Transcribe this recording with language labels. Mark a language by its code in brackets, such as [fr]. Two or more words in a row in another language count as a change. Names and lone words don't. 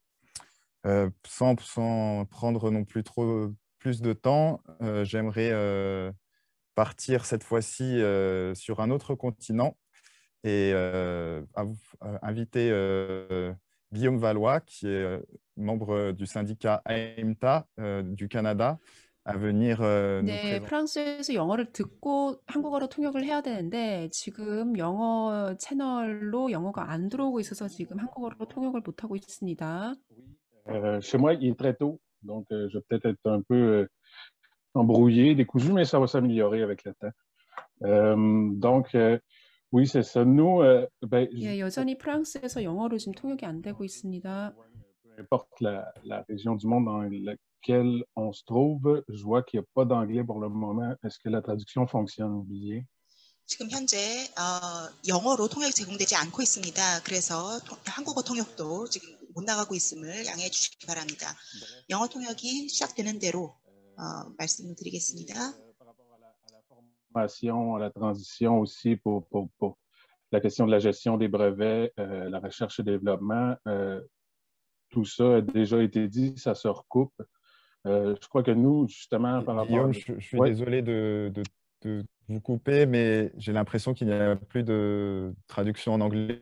[fr] Sans prendre non plus plus de temps, j'aimerais partir cette fois-ci sur un autre continent et inviter Guillaume Valois, qui est membre du syndicat AIMTA du Canada, à venir nous [ko] 네, [fr] présenter. [ko] 프랑스에서 영어를 듣고 한국어로 통역을 해야 되는데 지금 영어 채널로 영어가 안 들어오고 있어서 지금 한국어로 통역을 못 하고 있습니다. [fr] Chez moi, il est très tôt, donc je vais peut-être être un peu embrouillé, décousu, mais ça va s'améliorer avec le temps. Donc, oui, c'est ça. Nous, [ko] 예, 여전히 프랑스에서 영어로 지금 통역이 안 되고 있습니다. [fr] peu importe la région du monde dans laquelle on se trouve, je vois qu'il n'y a pas d'anglais pour le moment. Est-ce que la traduction fonctionne bien? [ko] 지금 현재 영어로 통역이 제공되지 않고 있습니다. 그래서 한국어 통역도 지금 못 나가고 있음을 양해해 주시기 바랍니다. 영어 통역이 시작되는 대로 말씀을 드리겠습니다. [fr] À la transition aussi pour la question de la gestion des brevets, la recherche et développement, tout ça a déjà été dit, ça se recoupe. Je crois que nous, justement, par rapport Guillaume, je suis désolé de vous couper, mais j'ai l'impression qu'il n'y a plus de traduction en anglais.